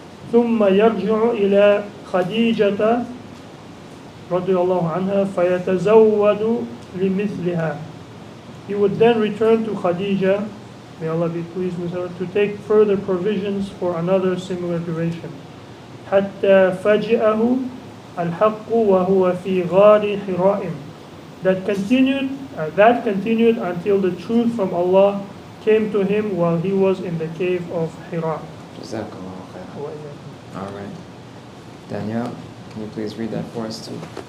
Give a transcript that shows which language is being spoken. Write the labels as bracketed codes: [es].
[ar] ثُمَّ يَرْجِعُ إِلَى خَدِيجَةَ رضي الله عنها فَيَتَزَوَّدُ لِمِثْلِهَا. [en] He would then return to Khadija, may Allah be pleased with her, to take further provisions for another similar duration. [ar] حتى فجأه الحق وهو في غار حراء. [en] That continued until the truth from Allah came to him while he was in the cave of Hira. Jazakallah khair. All right. Danielle, can you please read that for us too?